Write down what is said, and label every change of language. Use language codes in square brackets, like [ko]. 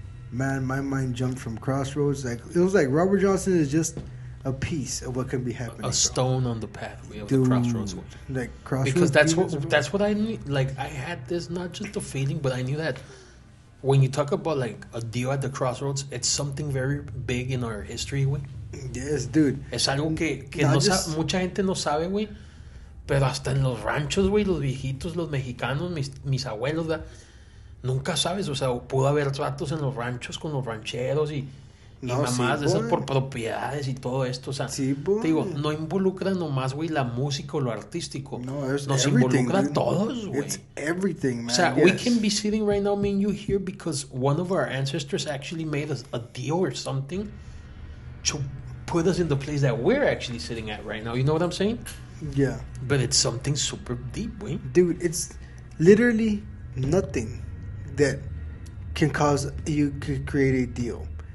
[en] man, my mind jumped from Crossroads. Like it was like Robert Johnson is just a piece of what can be happening. A stone on the pathway of the Crossroads. Like Crossroads, because that's what I knew. Like I had this, not just a feeling, but I knew that when you talk about like a deal at the Crossroads, it's something very big in our history, güey. Yes, dude. [es] Es algo que mucha gente no sabe, güey. Pero hasta en los ranchos, güey, los viejitos, los mexicanos, mis abuelos, ¿verdad? Nunca sabes, o sea, pudo haber tratos en los ranchos con los rancheros y mamás de esas por propiedades y todo esto, o sea, te digo, no involucra nomás, güey, la música o lo artístico. No, nos involucra a todos, güey. [en] It's everything, man. [es] O sea, [en] we can be sitting right now, me and you here, because one of our ancestors actually made us a deal or something to put us in the place that we're actually sitting at right now. You know what I'm saying? Yeah. But it's something super deep, güey. Dude, it's literally nothing that can cause you to create a deal.